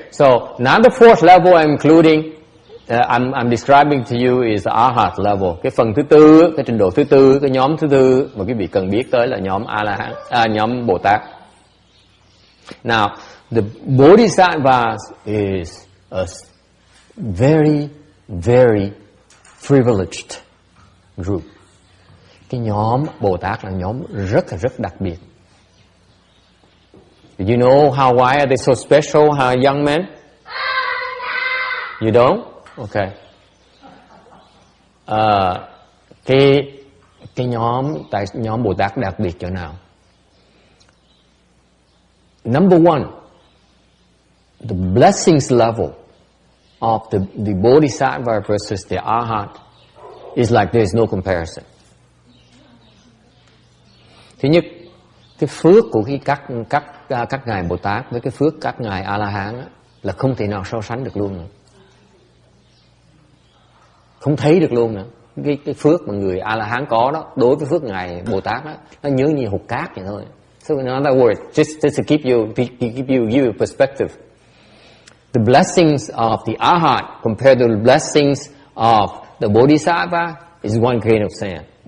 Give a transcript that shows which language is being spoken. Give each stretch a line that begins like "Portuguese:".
English: So now the fourth level I'm including, I'm describing to you is the Arhat level.
Vietnamese: Cái phần thứ tư, cái trình độ thứ tư, cái nhóm thứ tư mà quý vị cần biết tới là nhóm A-la-hán, nhóm Bồ Tát.
English: Now, the Bodhisattva is a very, very privileged group.
Vietnamese: Cái nhóm Bồ Tát là nhóm rất đặc biệt.
English: Do you know why are they so special, young men? You don't? Okay.
Vietnamese: Cái nhóm Bồ Tát đặc biệt chỗ nào?
English: Number one, the blessings level of the Bodhisattva versus the Arhat is like there is no comparison.
Vietnamese: Thứ nhất, cái phước của các ngài Bồ Tát với cái phước các ngài A La Hán là không thể nào so sánh được luôn nữa. Không thấy được luôn nữa. Cái phước mà người A La Hán có đó đối với phước ngài Bồ Tát đó, nó nhớ như hột cát vậy thôi.
English: So in other words, just to give you perspective, the blessings of the Arhat compared to the blessings of the Bodhisattva is one grain of sand.